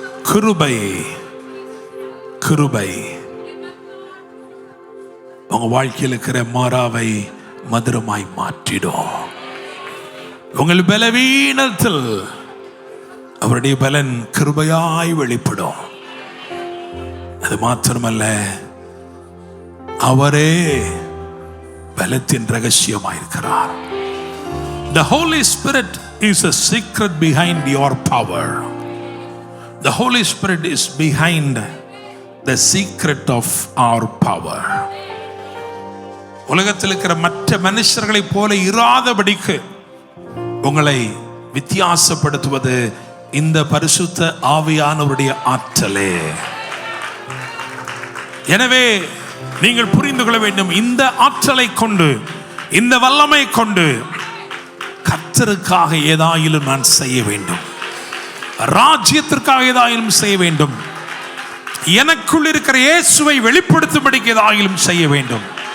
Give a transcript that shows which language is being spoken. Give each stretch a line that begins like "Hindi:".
Tamil: கிருபை, கிருபை உங்க வாழ்க்கையில் இருக்கிற மாறாவை மதுரமாய் மாற்றிடும். உங்கள் பலவீனத்தில் அவருடைய பலன் கிருபையாய் வெளிப்படும். அது மாத்திரமல்ல, அவரே பலத்தின் ரகசியமாயிருக்கிறார்.
English: The Holy Spirit is a secret behind your power. The Holy Spirit is behind the secret of our power.
Tamil: உலகத்தில் இருக்கிற மற்ற மனுஷர்களைப் போல இராதபடிக்கு உங்களை வித்தியாசப்படுத்துவது இந்த பரிசுத்த ஆவியானவருடைய ஆற்றலே. எனவே நீங்கள் புரிந்து கொள்ள வேண்டும், இந்த ஆற்றலை கொண்டு, இந்த வல்லமை கொண்டு கர்த்தருக்காக ஏதாயிலும் நான் செய்ய வேண்டும், ராஜ்யத்திற்காக ஏதாயிலும் செய்ய வேண்டும், எனக்குள் இருக்கிற இயேசுவை வெளிப்படுத்தும்படிக்கு ஏதாயிலும் செய்ய வேண்டும்.